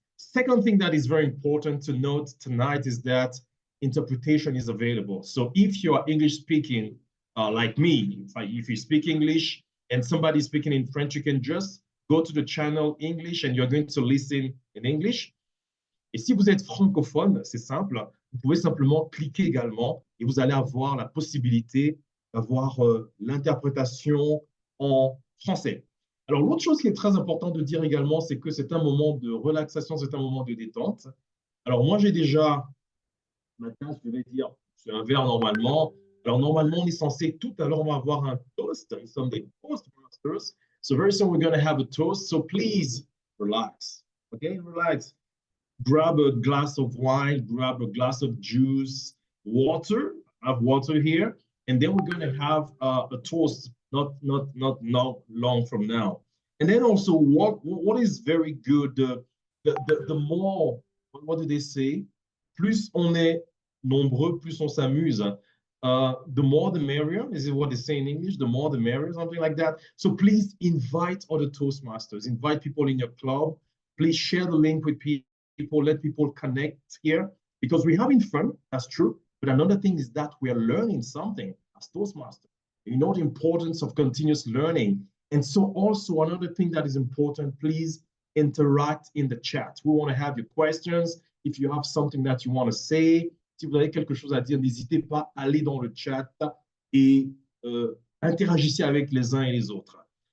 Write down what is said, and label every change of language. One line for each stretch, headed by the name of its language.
English: Second thing that is very important to note tonight is that interpretation is available. So if you are English speaking, like me, if you speak English and somebody is speaking in French, you can just go to the channel English and you're going to listen in English.
French: Et si vous êtes francophone, c'est simple, vous pouvez simplement cliquer également et vous allez avoir la possibilité d'avoir l'interprétation en français. Alors, l'autre chose qui est très importante de dire également, c'est que c'est un moment de relaxation, c'est un moment de détente. Alors, moi, j'ai déjà, maintenant, je vais dire, c'est un verre normalement. Alors, normalement, on est censé, tout à l'heure, on va avoir un toast. Nous sommes des Toastmasters.
English: So very soon, we're going to have a toast. So please, relax. Okay, relax. Grab a glass of wine, grab a glass of juice, water. I have water here. And then we're going to have a toast not long from now. And then also what is very good, the more, what do they say?
French: Plus on est nombreux, plus on s'amuse.
English: The more the merrier, is it what they say in English? The more the merrier, something like that. So please invite other Toastmasters, invite people in your club. Please share the link with people. Let people connect here because we're having fun, that's true. But another thing is that we are learning something as Toastmasters. You know the importance of continuous learning. And so also another thing that is important, please interact in the chat. We want to have your questions.
French: If you have something that you want to say, si vous avez quelque chose à dire, n'hésitez pas à aller dans le chat et interagissez avec les uns et les autres.